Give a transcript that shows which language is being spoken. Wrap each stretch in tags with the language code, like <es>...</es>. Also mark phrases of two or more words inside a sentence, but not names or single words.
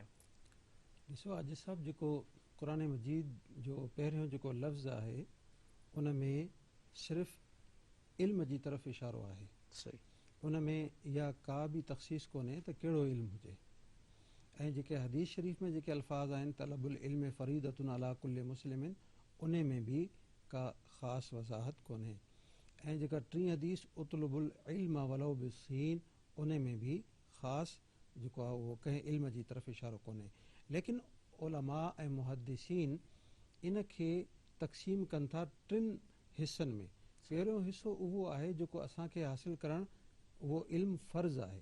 <sd>ॾिसो अॼु सभु जेको क़ुरान मजीद जो पहिरियों जेको लफ़्ज़ आहे उन में सिर्फ़ु इल्म जी तरफ़ इशारो आहे। सही। उन में इहा का बि तख़सीस कोन्हे त कहिड़ो इल्मु हुजे। ऐं जेके हदीस शरीफ़ में जेके अल्फाज़ आहिनि</sd> <ar>طلب العلم فريضة على كل مسلم,</ar> <sd>उन में बि का ख़ासि वज़ाहत कोन्हे। ऐं जेका टीं हदीस</sd> <ar>اطلبوا العلم ولو بالصين,</ar> <sd>उन में बि ख़ासि जेको आहे उहो कंहिं इल्म जी तरफ़ इशारो कोन्हे। लेकिन उलमा ऐं मुहद्दिसीन इन खे तक़सीम कनि था टिनि हिसनि में। पहिरियों हिसो उहो आहे जेको असांखे हासिल करणु उहो इल्मु फ़र्ज़ आहे।</sd>